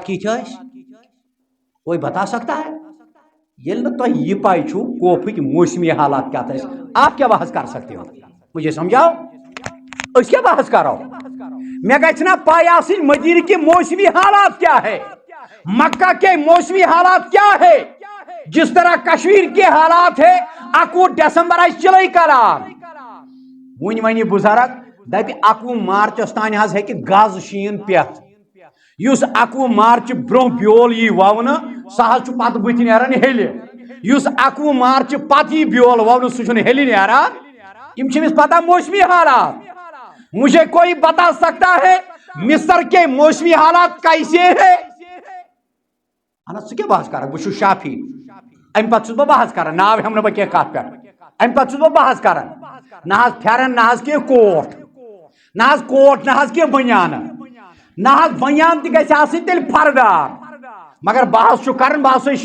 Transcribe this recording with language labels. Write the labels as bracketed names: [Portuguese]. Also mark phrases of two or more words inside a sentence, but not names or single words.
[Kashmiri] کِتھ ٲسۍ [Urdu] کوئی بتا سکتا ہے [Kashmiri] ییٚلہِ نہٕ تۄہہِ یہِ پاے چھُو کوفٕکۍ موسمی حالات کیٛاہ ٲسۍ [Urdu] آپ کیا بحث کر سکتے ہو مجھے سمجھاؤ [Kashmiri] أسۍ کیا [Urdu] بحث کرو [Kashmiri] مےٚ گژھِ نا پاے آسٕنۍ [Urdu] مدیٖنہ کے موسمی حالات کیا ہے مکہ کے موسمی حالات کیا ہے جس طرح کشمیر کے حالات ہے [Kashmiri] 21 دسمبر آسہِ چلے کران وٕنۍ ونہِ بُزرگ دپہِ 21 مارچس تانۍ حظ ہیٚکہِ گز شیٖن پٮ۪تھ یُس 21 مارچ برونٛہہ بیول یی وونہٕ سُہ حظ چھُ پتہٕ بٕتھِ نیران ہیٚلہِ یُس 21 مارچ پتہٕ یی بیول وونہٕ سُہ چھُنہٕ ہیٚلہِ نیران یِم چھِ أمِس پتہ موسمی حالات [Urdu] مجھے کوئی بتا سکتا ہے مصر کے موسمی حالات کیسے ہیں [Kashmiri] اہن ژٕ کیٛاہ بحث کرکھ بہٕ چھُس شافی امہِ پتہٕ چھُس بہٕ بحث کران ناو ہٮ۪مہٕ نہٕ بہٕ کینٛہہ کتھ پٮ۪ٹھ امہِ پتہٕ چھُس بہٕ بحث کران نہ حظ پھٮ۪رن نہ حظ کینٛہہ کوٹ نہ حظ کینٛہہ بنیانہٕ نہ حظ بنیان تہِ گژھِ آسٕنۍ تیٚلہِ فردار مگر بحث چھُ کران بہٕ ہسا